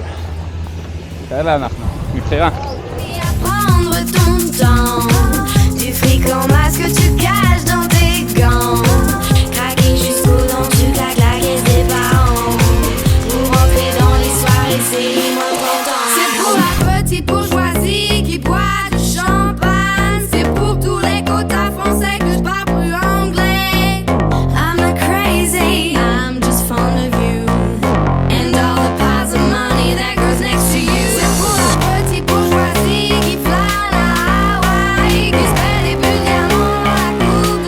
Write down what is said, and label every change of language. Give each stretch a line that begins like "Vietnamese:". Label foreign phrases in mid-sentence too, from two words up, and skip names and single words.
Hebrew: כאלה אנחנו, מבחירה.
French: Prendre ton temps, du fric en masse que tu caches dans tes gants. Craquer jusqu'aux dents, tu claques la caisse des parents. Pour rentrer dans les soirées, c'est les moins contents. C'est pour la petite bourgeoisie qui boit du champagne. C'est pour tous les quotas français que je parle plus anglais.
English: I'm not crazy, I'm just fond of you and all the piles of money that goes next to you.
French: C'est pour la petite bourgeoisie qui flâne à Hawaï, qui se fait des bulles dans la coupe